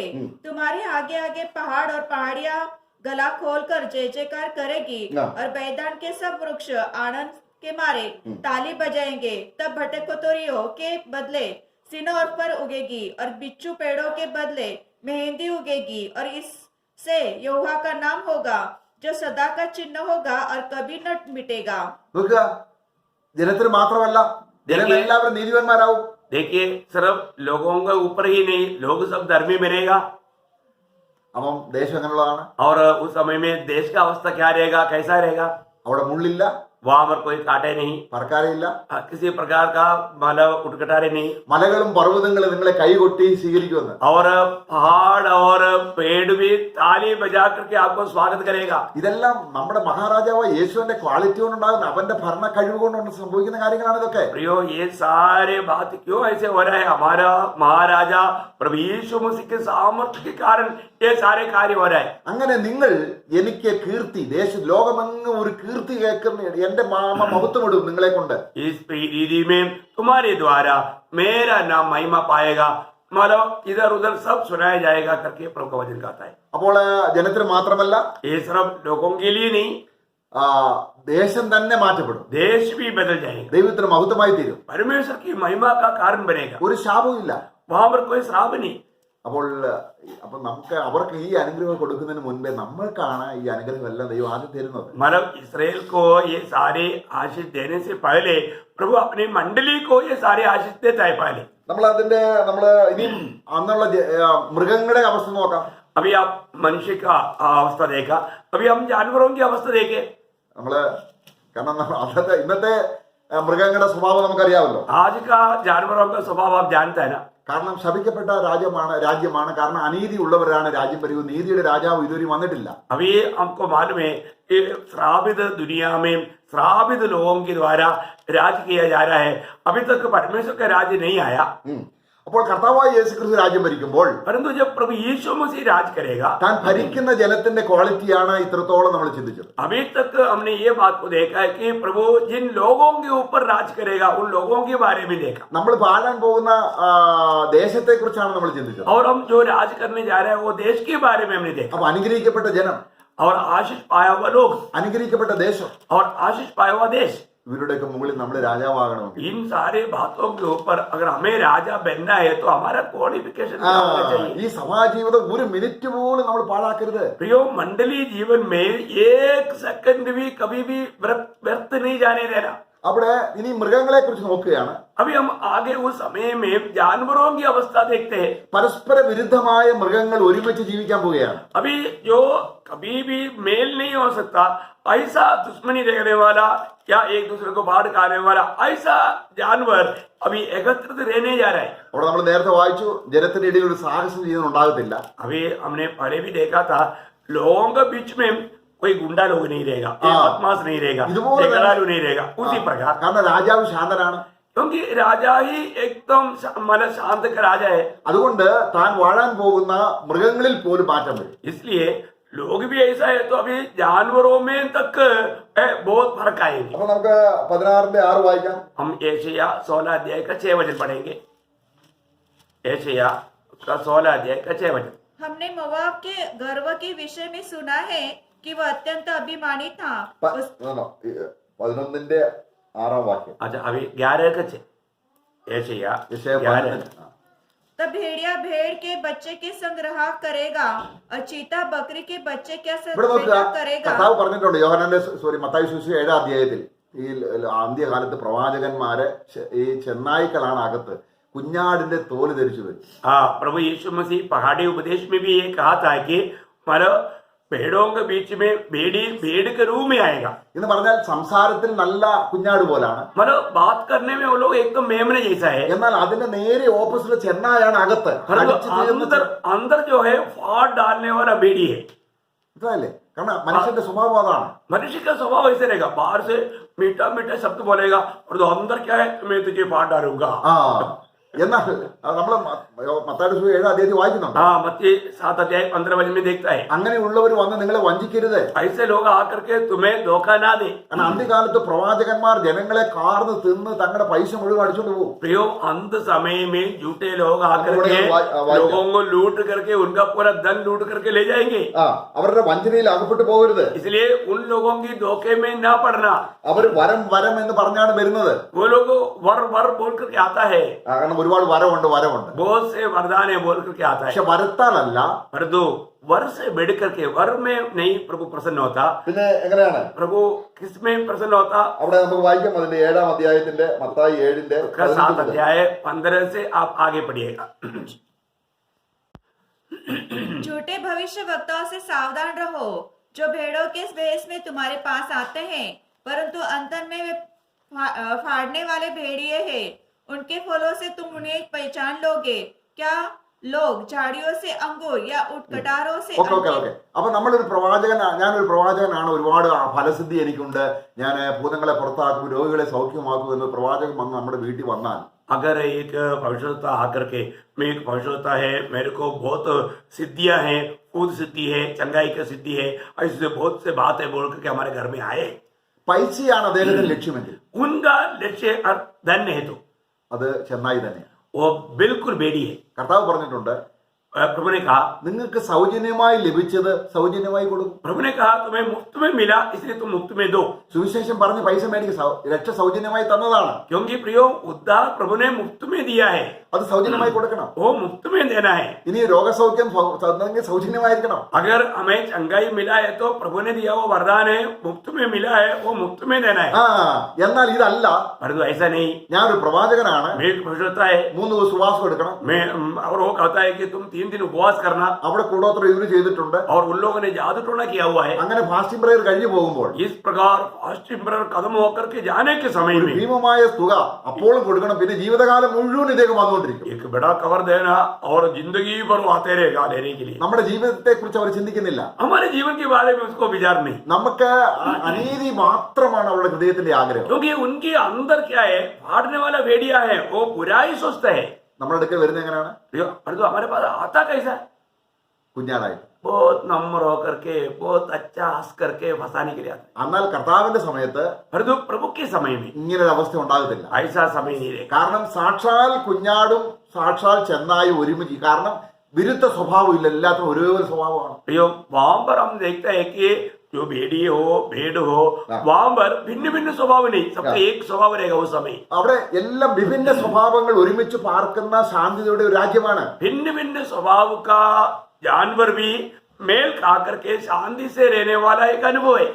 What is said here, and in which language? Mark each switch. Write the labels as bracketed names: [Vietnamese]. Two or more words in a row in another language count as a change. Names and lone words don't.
[Hindi] तुम्हारे आगे आगे पहाड़ और पहाड़ियां गला खोलकर जय जयकार करेगी और मैदान के सब वृक्ष आनंद के मारे ताली बजाएंगे। तब भटकोरियों के बदले सिनोर पर उगेगी और बिच्छू पेड़ों के बदले मेहंदी उगेगी और इससे यहोवा का नाम होगा जो सदा का चिन्ह होगा और कभी न मिटेगा। [Malayalam] നോക്കുക, ജനത്തിന് മാത്രമല്ല, ജനം എല്ലാവരും നീതിമാന്മാരാവും. [Hindi] देखिए सिर्फ लोगों के ऊपर ही नहीं, लोग सब धर्मी बनेगा। [Malayalam] അപ്പം ദേശം എങ്ങനെയുള്ളതാണ്? [Hindi] और उस समय में देश का अवस्था क्या रहेगा, कैसा रहेगा? [Malayalam] അവിടെ മുള്ളില്ല, [Hindi] वहां पर कोई काटे नहीं, [Malayalam] പറക്കാരയില്ല, [Hindi] किसी प्रकार का मतलब उठकटारे नहीं, [Malayalam] മലകളും പർവ്വതങ്ങളും നിങ്ങളെ കൈകൊട്ടി സ്വീകരിക്കുമെന്ന്. [Hindi] और पहाड़ और पेड़ भी ताली बजा करके आपको स्वागत करेगा। [Malayalam] ഇതെല്ലാം നമ്മുടെ മഹാരാജാവ് യേശുവിന്റെ ക്വാളിറ്റി കൊണ്ടുണ്ടാകുന്ന അവന്റെ ഭരണ കഴിവ് കൊണ്ട് സംഭവിക്കുന്ന കാര്യങ്ങളാണ് ഇതൊക്കെ. [Hindi] प्रियो, ये सारे बात क्यों ऐसे हो रहा है? हमारा महाराजा प्रभु यीशु मसीह के सामर्थ्य के कारण ये सारे कार्य हो रहा है। [Malayalam] അങ്ങനെ നിങ്ങൾ എനിക്ക് കീർത്തി, ലോകമെങ്ങും ഒരു കീർത്തി കേൾക്കുന്ന എന്റെ മഹത്വം ഇടും നിങ്ങളെ കൊണ്ട്. [Hindi] इस रीति में तुम्हारे द्वारा मेरा नाम महिमा पाएगा, मतलब इधर उधर सब सुनाया जाएगा करके प्रभु का वचन कहता है। [Malayalam] അപ്പോൾ ജനത്തിന് മാത്രമല്ല, [Hindi] ये सिर्फ लोगों के लिए नहीं, [Malayalam] ദേശം തന്നെ മാറ്റപ്പെടും, [Hindi] देश भी बदल जाएगा, [Malayalam] ദൈവത്തിന് മഹത്വമായി തീരും, [Hindi] परमेश्वर की महिमा का कारण बनेगा, [Malayalam] ഒരു ശാപവും ഇല്ല. [Hindi] वहां पर कोई श्राप नहीं। [Malayalam] അപ്പോൾ നമുക്ക് അവർക്ക് ഈ അനുഗ്രഹം കൊടുക്കുന്നതിന് മുൻപേ നമ്മൾക്കാണ് ഈ അനുഗ്രഹം എല്ലാം ദൈവം ആദ്യം തരുന്നത്. [Hindi] मतलब इसराइल को ये सारे आशीष देने से पहले प्रभु अपनी मंडली को ये सारे आशीष देता है पहले। [Malayalam] നമ്മൾ ഇനിയും അന്നുള്ള മൃഗങ്ങളുടെ അവസ്ഥ നോക്കാം. [Hindi] अभी आप मनुष्य का अवस्था देखा, अभी हम जानवरों की अवस्था देखे। [Malayalam] കാരണം ഇന്നത്തെ മൃഗങ്ങളുടെ സ്വഭാവം നമുക്കറിയാമല്ലോ. [Hindi] आज का जानवरों का स्वभाव आप जानते हैं ना। [Malayalam] കാരണം ശപിക്കപ്പെട്ട രാജ്യമാണ്. കാരണം അനീതി ഉള്ളവരാണ് രാജ്യം ഭരിക്കുന്നത്. നീതിയുടെ രാജാവ് ഇതുവരെ വന്നിട്ടില്ല. [Hindi] अभी हमको मालूम है कि श्रापित दुनिया में श्रापित लोगों के द्वारा राज किया जा रहा है, अभी तक परमेश्वर का राज्य नहीं आया। [Malayalam] അപ്പോൾ കർത്താവായ യേശുക്രിസ്തു രാജ്യം ഭരിക്കുമ്പോൾ, [Hindi] परंतु जब प्रभु यीशु मसीह राज करेगा, [Malayalam] താൻ ഭരിക്കുന്ന ജനത്തിന്റെ ക്വാളിറ്റിയാണ് ഇത്രത്തോളം നമ്മൾ ചിന്തിച്ചത്. [Hindi] अभी तक हमने ये बात को देखा है कि प्रभु जिन लोगों के ऊपर राज करेगा उन लोगों के बारे में देखा, [Malayalam] നമ്മൾ പാഴാൻ പോകുന്ന ദേശത്തെ കുറിച്ചാണ് നമ്മൾ ചിന്തിച്ചത്. [Hindi] और हम जो राज करने जा रहे हैं वो देश के बारे में हमने देखा। [Malayalam] അപ്പൊ അനുഗ്രഹിക്കപ്പെട്ട ജനം, [Hindi] और आशीष पाया हुआ लोग, [Malayalam] അനുഗ്രഹിക്കപ്പെട്ട ദേശം, [Hindi] और आशीष पाया हुआ देश, [Malayalam] ഇവരുടെയൊക്കെ മുകളിൽ നമ്മൾ രാജാവാകണമെങ്കിൽ [Hindi] इन सारे बातों के ऊपर अगर हमें राजा बनना है तो हमारा क्वालिफिकेशन होना चाहिए। [Malayalam] ഈ സഭാജീവിതം ഒരു മിനിറ്റ് പോലും നമ്മൾ പാഴാക്കരുത്. [Hindi] प्रियो, मंडली जीवन में एक सेकंड भी कभी भी व्यर्थ नहीं जाने देना। [Malayalam] അവിടെ ഇനി മൃഗങ്ങളെ കുറിച്ച് നോക്കുകയാണ്. [Hindi] अभी हम आगे उस समय में जानवरों की अवस्था देखते हैं। [Malayalam] പരസ്പര വിരുദ്ധമായ മൃഗങ്ങൾ ഒരുമിച്ച് ജീവിക്കാൻ പോവുകയാണ്. [Hindi] अभी जो कभी भी मेल नहीं हो सकता, ऐसा दुश्मनी रहने वाला या एक दूसरे को बाढ़ खाने वाला ऐसा जानवर अभी एकत्रित रहने जा रहा है। [Malayalam] അവിടെ നമ്മൾ നേരത്തെ വായിച്ചു, ജനത്തിന്റെ ഇടയിൽ ഒരു സാഹസം ചെയ്യുന്നുണ്ടാകത്തില്ല. [Hindi] अभी हमने पहले भी देखा था, लोगों के बीच में कोई गुंडा लोग नहीं रहेगा, बदमाश नहीं रहेगा, झगड़ालू नहीं रहेगा। उसी प्रकार, [Malayalam] കാരണം രാജാവ് ശാന്തനാണ്. [Hindi] क्योंकि राजा ही एकदम मतलब शांत का राजा है, [Malayalam] അതുകൊണ്ട് താൻ വാഴാൻ പോകുന്ന മൃഗങ്ങളിൽ പോലും മാറ്റം വരും. [Hindi] इसलिए लोग भी ऐसा है तो अभी जानवरों में तक बहुत फर्क आएंगे। [Malayalam] അപ്പൊ നമുക്ക് 16:6 വായിക്കാം. [Hindi] हम एशिया 16 अध्याय का 6 वचन पढ़ेंगे। एशिया का 16 अध्याय का 6 वचन। हमने मोआब के गर्व के विषय में सुना है कि वह अत्यंत अभिमानी था। [Malayalam] 11:6 വാക്യം. [Hindi] अच्छा, अभी 11 का 6 एशिया 11। तब भेड़िया भेड़ के बच्चे के संग रहा करेगा और चीता बकरी के बच्चे के संग [Malayalam] ഇവിടെ നോക്കുക, [Hindi] बैठा करेगा। [Malayalam] കർത്താവ് പറഞ്ഞിട്ടുണ്ട് മത്തായി സുവിശേഷം 7 അധ്യായത്തിൽ, ഈ അന്ത്യകാലത്ത് പ്രവാചകന്മാരെ ഈ ചെന്നായ്ക്കളാണ് അകത്ത്, കുഞ്ഞാടിന്റെ തോല് ധരിച്ചു വരും. [Hindi] हाँ, प्रभु यीशु मसीह पहाड़ी उपदेश में भी ये कहा था कि मतलब भेड़ों के बीच में भेड़ के रूप में आएगा. [Malayalam] എന്ന് പറഞ്ഞാൽ സംസാരത്തിൽ നല്ല കുഞ്ഞാട് പോലാണ്, [Hindi] मतलब बात करने में वो लोग एकदम मेमने जैसा है, [Malayalam] എന്നാൽ അതിന്റെ നേരെ ഓപ്പോസിറ്റ് ചെന്നായാണ് അകത്ത് അടിച്ച് തീർന്ന് [Hindi] अंदर जो है फाड़ डालने वाला भेड़ी है. [Malayalam] മനസ്സിലായില്ലേ? കാരണം മനുഷ്യന്റെ സ്വഭാവം അതാണ്. [Hindi] मनुष्य का स्वभाव ऐसे रहेगा, बाहर से मीठा मीठा शब्द बोलेगा और तो अंदर क्या है, मैं तुझे फाड़ डालूंगा. [Malayalam] ആ എന്നാൽ നമ്മള് മത്തായിയുടെ സുവിശേഷം 7 അധ്യായത്തിൽ വായിക്കുന്നുണ്ട്. [Hindi] हाँ, मत्ती 7 अध्याय 15 वचन में देखता है, [Malayalam] അങ്ങനെയുള്ളവർ വന്ന് നിങ്ങളെ വഞ്ചിക്കരുത്. [Hindi] ऐसे लोग आकर के तुम्हें धोखा ना दे. [Malayalam] കാരണം അന്ത്യകാലത്ത് പ്രവാചകന്മാർ ജനങ്ങളെ കാർന്ന് തിന്ന് തങ്ങളുടെ പൈസ മുഴുവൻ അടിച്ചോണ്ട് പോകും. [Hindi] प्रियो, अंत समय में झूठे लोग आकर थोड़ा के वाइट लोगों को लूट करके उनका पूरा धन लूट करके ले जाएंगे. [Malayalam] അവരുടെ വഞ്ചനയിൽ അകപ്പെട്ടു പോകരുത്. [Hindi] इसलिए उन लोगों की धोखे में ना पड़ना. [Malayalam] അവർ വരം വരം എന്ന് പറഞ്ഞാണ് വരുന്നത്. [Hindi] वो लोग वर वर बोल करके आता है, [Malayalam] കാരണം ഒരുപാട് വരമുണ്ട്. [Hindi] बहुत से वरदान है बोल करके आता है, [Malayalam] പക്ഷെ വരത്താലല്ല, [Hindi] परंतु वर से बढ़ करके वर में नहीं प्रभु प्रसन्न होता. [Malayalam] പിന്നെ എങ്ങനെയാണ് [Hindi] प्रभु किस में प्रसन्न होता? [Malayalam] അവിടെ നമുക്ക് वाइക്കാം അതിന്റെ 7 അധ്യായത്തിന്റെ മത്തായി 7 [Hindi] 7 अध्याय 15 से आप आगे पढ़िएगा. झूठे भविष्य वक्ताओं से सावधान रहो, जो भेड़ों के भेष में तुम्हारे पास आते हैं, परंतु अंतर में वे फाड़ने वाले भेड़िए हैं. उनके फलों से तुम उन्हें पहचान लोगे. क्या लोग झाड़ियों से अंगूर या उटकटारों से [Malayalam] ഓക്കെ ഓക്കെ ഓക്കെ അപ്പൊ ഞാനൊരു പ്രവാചകനാണ്, ഒരുപാട് ഫലസിദ്ധി എനിക്കുണ്ട്, ഞാൻ ഭൂതങ്ങളെ പുറത്താക്കും, രോഗികളെ സൗഖ്യമാക്കും എന്ന് പ്രവാചകൻ വന്ന് നമ്മുടെ വീട്ടിൽ വന്നാൽ, [Hindi] अगर एक भविष्यवक्ता आकर के मैं एक भविष्यवक्ता है, मेरे को बहुत सिद्धियां हैं, खुद सिद्धि है, चंगाई की सिद्धि है, ऐसे बहुत से बात है बोल करके हमारे घर में आए, [Malayalam] പൈസയാണ് അദ്ദേഹത്തിന്റെ ലക്ഷ്യമെങ്കിൽ [Hindi] उनका लक्ष्य धन्य है, तो [Malayalam] അത് ചെന്നായി തന്നെയാണ്. [Hindi] वो बिल्कुल बेड़ी है. [Malayalam] കർത്താവ് പറഞ്ഞിട്ടുണ്ട്, [Hindi] प्रभु ने कहा, [Malayalam] നിങ്ങൾക്ക് സൗജന്യമായി ലഭിച്ചത് സൗജന്യമായി കൊടുക്കും. [Hindi] प्रभु ने कहा तुम्हें मुफ्त में मिला इसलिए तुम मुफ्त में दो. [Malayalam] സുവിശേഷം പറഞ്ഞ് പൈസ മേടിക്കുക, രക്ഷ സൗജന്യമായി തന്നതാണ്. [Hindi] क्योंकि प्रियो, उद्धार प्रभु ने मुफ्त में दिया है, [Malayalam] അത് സൗജന്യമായി കൊടുക്കണം. [Hindi] वो मुफ्त में देना है. [Malayalam] ഇനി രോഗസൗഖ്യം തന്നെങ്കിൽ സൗജന്യമായിരിക്കണം. [Hindi] अगर हमें चंगाई मिला है तो प्रभु ने दिया वो वरदान है, मुफ्त में मिला है, वो मुफ्त में देना है. [Malayalam] എന്നാൽ ഇതല്ല, [Hindi] परंतु ऐसा नहीं. [Malayalam] ഞാനൊരു പ്രവാചകനാണ്, [Hindi] मैं एक भविष्यवक्ता है, [Malayalam] 3 ദിവസം ഉപവാസം എടുക്കണം, [Hindi] मैं और वो कहता है कि तुम 3 दिन उपवास करना, [Malayalam] അവിടെ കൂടോത്ര ഇതിന് ചെയ്തിട്ടുണ്ട്, [Hindi] और उन लोगों ने जादू टोना किया हुआ है. [Malayalam] അങ്ങനെ [English] fasting prayer [Malayalam] കഴിഞ്ഞു പോകുമ്പോൾ [Hindi] इस प्रकार फास्टिंग पर कदम होकर के जाने के समय [Malayalam] ഒരു [Hindi] में [Malayalam] ഭീമമായ തുക അപ്പോഴും കൊടുക്കണം. പിന്നെ ജീവിതകാലം മുഴുവൻ ഇദ്ദേഹം വന്നുകൊണ്ടിരിക്കും. [Hindi] एक बड़ा कवर देना और जिंदगी भर वो आते रहेगा लेने के लिए. [Malayalam] നമ്മുടെ ജീവിതത്തെ കുറിച്ച് അവർ ചിന്തിക്കുന്നില്ല. [Hindi] हमारे जीवन के बारे में उसको विचार नहीं, [Malayalam] നമുക്ക് അനീതി മാത്രമാണ് അവരുടെ ഹൃദയത്തിന്റെ ആഗ്രഹം. [Hindi] क्योंकि उनके अंदर क्या है, फाड़ने वाला भेड़िया है, वो बुराई सोचता है. [Malayalam] നമ്മുടെ അടുക്കൽ വരുന്നത് എങ്ങനെയാണ്? [Hindi] परंतु हमारे पास आता कैसा, [Malayalam] കുഞ്ഞാടായി. [Hindi] बहुत नम्र होकर के, बहुत अच्छा हंस करके फंसाने के लिए आता है. [Malayalam] എന്നാൽ കർത്താവിന്റെ സമയത്ത് [Hindi] परंतु प्रभु के समय में [Malayalam] ഇങ്ങനൊരു അവസ്ഥ ഉണ്ടാകത്തില്ല. [Hindi] ऐसा समय नहीं रहेगा. [Malayalam] കാരണം സാക്ഷാൽ കുഞ്ഞാടും സാക്ഷാൽ ചെന്നായി ഒരുമിച്ച്, കാരണം വിരുദ്ധ സ്വഭാവം ഇല്ല, എല്ലാത്തിനും ഒരേ ഒരു സ്വഭാവമാണ്. [Hindi] वहां पर हम देखते हैं कि जो भेड़ी हो, भेड़ हो, वहां पर भिन्न भिन्न स्वभाव नहीं, सबका एक स्वभाव रहेगा उस समय. [Malayalam] അവിടെ എല്ലാം വിഭിന്ന സ്വഭാവങ്ങൾ ഒരുമിച്ച് പാർക്കുന്ന ശാന്തിയുടെ ഒരു രാജ്യമാണ്. [Hindi] भिन्न भिन्न स्वभाव का जानवर भी मेल खाकर के शांति से रहने वाला एक अनुभव है.